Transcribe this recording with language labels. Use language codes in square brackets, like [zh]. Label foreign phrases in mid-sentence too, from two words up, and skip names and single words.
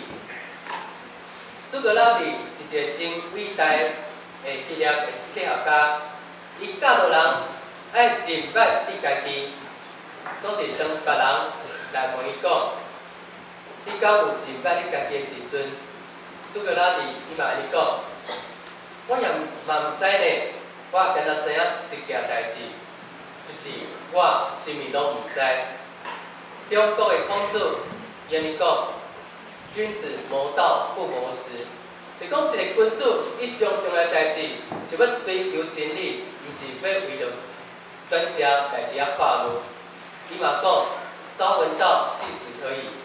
[nan] 苏格拉底是一个真伟大的企业的科学家，伊教导人爱认捌你家己，总是当别人来问伊讲，你敢有认捌你家己的时阵，苏格拉底伊嘛安尼讲，我也嘛毋知呢，我今仔知影一件代志。就是我什么拢唔知。中国的孔子伊安尼讲，君子谋道不谋食。就讲一个君子，伊上重要代志是要追求真理，毋是要为着专家来伫遐话路。伊嘛讲，朝闻道，夕死可以。